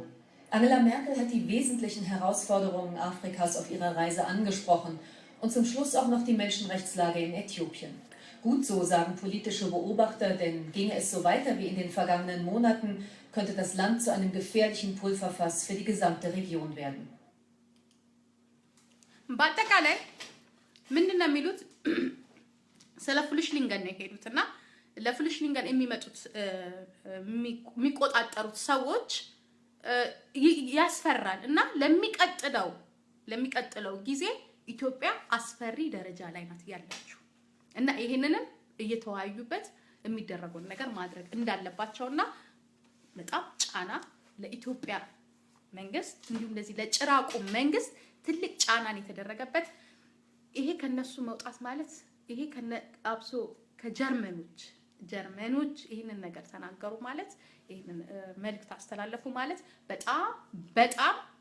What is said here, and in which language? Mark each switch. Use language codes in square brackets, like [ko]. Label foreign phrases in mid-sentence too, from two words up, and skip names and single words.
[de] Angela Merkel hat die wesentlichen Herausforderungen Afrikas auf ihrer Reise angesprochen und zum Schluss auch noch die Menschenrechtslage in Äthiopien. Gut so, sagen politische Beobachter, denn ginge es so weiter wie in den vergangenen Monaten, könnte das Land zu einem gefährlichen Pulverfass für die gesamte Region werden. [am] በአጠቃላይ ምንድነው የሚሉት ስለ ፍሉሽሊንገን ነው የሄዱትና ለፍሉሽሊንገን የሚመጡት የሚቆጣጠሩት ሰዎች ያስፈራል እና ለሚቀጥለው ጊዜ ኢትዮጵያ አስፈሪ ደረጃ ላይ ናት ያለችው እና ይሄንንም እየተዋዩበት የሚደረገው ነገር ማድረግ እንዳለባቸውና በጣም ጫና ለኢትዮጵያ መንግስት እንዲሁም ለዚህ ለጭራቁ መንግስት ትልቅ ጫናን የተደረገበት ይሄ ከነሱ መውጣት ማለት ይሄ ከነአብሶ ከጀርመኖች ይሄንን ነገር ተናገሩ ማለት ይሄንን መልእክት አስተላለፉ ማለት በጣም